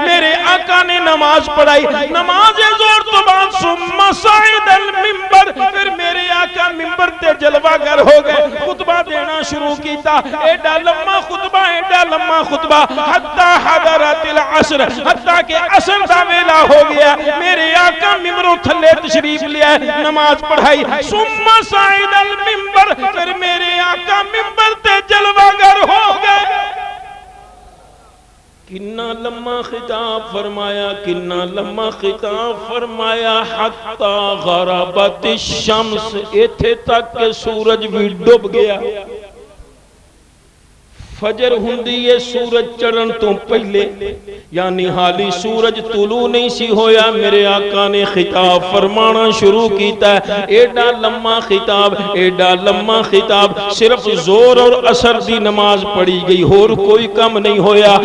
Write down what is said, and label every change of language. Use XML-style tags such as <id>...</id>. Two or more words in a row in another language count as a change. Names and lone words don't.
<pa>ਮੇਰੇ ਆਕਾ ਨੇ ਨਮਾਜ਼ ਪੜ੍ਹਾਈ, ਨਮਾਜ਼ ਜ਼ੋਰ ਤੋ ਬਾਦ</pa> <ar>ثم صعد المنبر,</ar> <pa>ਫਿਰ ਮੇਰੇ ਆਕਾ ਮਿੰਬਰ ਤੇ ਜਲਵਾਗਰ ਹੋ ਗਏ, ਖ਼ੁਤਬਾ ਦੇਣਾ ਸ਼ੁਰੂ ਕੀਤਾ, ਏਡਾ ਲੰਮਾ ਖ਼ੁਤਬਾ, ਏਡਾ ਲੰਮਾ ਖ਼ੁਤਬਾ, एडा लम्मा खुतबा,</pa> <ar>حتى حضرت العصر,</ar> <pa>ਹੱਤਾ ਕੇ ਅਸਰ ਦਾ ਵੇਲਾ ਹੋ ਗਿਆ, ਮੇਰੇ ਆਕਾ ਮਿੰਬਰੋਂ ਥੱਲੇ ਤਸ਼ਰੀਫ਼ ਲੈ ਆਏ, ਨਮਾਜ਼ ਪੜ੍ਹਾਈ,</pa> <ar>ثم صعد المنبر,</ar> <pa>ਫਿਰ ਮੇਰੇ ਆਕਾ ਮਿੰਬਰ ਤੇ ਜਲਵਾਗਰ ਹੋ ਗਏ। ਕਿੰਨਾ ਲੰਮਾ ਖ਼ਿਤਾਬ ਫ਼ਰਮਾਇਆ, ਕਿੰਨਾ ਲੰਮਾ ਖ਼ਿਤਾਬ ਫ਼ਰਮਾਇਆ, किन्ना लम्मा खिताब फरमाया,</pa> <ar>حتى غربت شمس,</ar> <pa>ਇੱਥੇ ਤਕ ਕੇ ਸੂਰਜ ਭੀ ਡੁੱਬ ਗਿਆ। ਫ਼ਜਰ ਹੁੰਦੀ ਹੈ ਸੂਰਜ ਚੜ੍ਹਨ ਤੋ ਪਹਿਲੇ, ਯਾਨੀ ਹਾਲੀ ਸੂਰਜ ਤੁਲੂ ਨਹੀਂ ਸੀ ਹੋਇਆ, ਮੇਰੇ ਆਕਾ ਨੇ ਖ਼ਿਤਾਬ ਫ਼ਰਮਾਣਾ ਸ਼ੁਰੂ ਕੀਤਾ। ਏਡਾ ਲੰਮਾ ਖ਼ਿਤਾਬ, ਏਡਾ ਲੰਮਾ ਖ਼ਿਤਾਬ, ਸਿਰਫ਼ ਜ਼ੋਰ ਔਰ ਅਸਰ ਦੀ ਨਮਾਜ਼ ਪੜ੍ਹੀ ਗਈ, ਹੋਰ ਕੋਈ ਕੰਮ ਨਹੀਂ ਹੋਇਆ।</pa>